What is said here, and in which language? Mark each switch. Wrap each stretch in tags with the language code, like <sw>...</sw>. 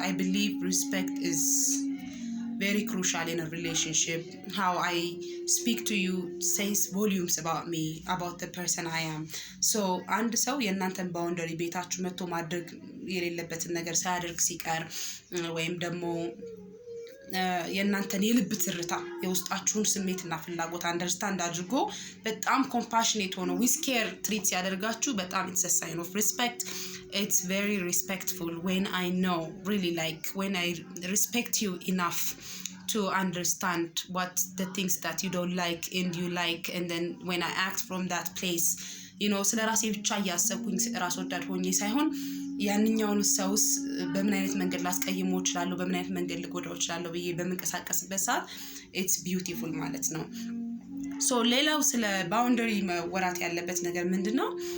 <en>I believe respect is very crucial in a relationship. How I speak to you says volumes about me, about the person I am.</en> <am>So አንድ ሰው የእናንተን ባውንደሪ ቤታችሁ መጥቶ ማድረግ የሌለበትን ነገር ሳያደርግ ሲቀር ወይም ደግሞ የእናንተን የልብ ትርታ የውስጣችሁን ስሜትና ፍላጎት አንደርስታንድ አድርጎ በጣም ኮምፓሽኔት ሆኖ ዊዝ ኬር ትሪት ሲያደርጋችሁ በጣም</am> <en>it's a sign of respect. It's very respectful when I know really, like, when I respect you enough to understand what the things that you don't like and you like, and then when I act from that place, you know,</en> <am>ስለ ራሴ ብቻ እያሰብኩኝ ራስ ወዳድ ሆኜ ሳይሆን ያንኛውን ሰውስ በምን አይነት መንገድ ላስቀይመው እችላለሁ፣ በምን አይነት መንገድ ልጎዳው እችላለሁ ብዬ በመንቀሳቀስበት ሰዓት</am> <en>it's beautiful</en> <am>ማለት ነው። ሶ ሌላው ስለ ባውንደሪ መወራት ያለበት ነገር ምንድነው?</am>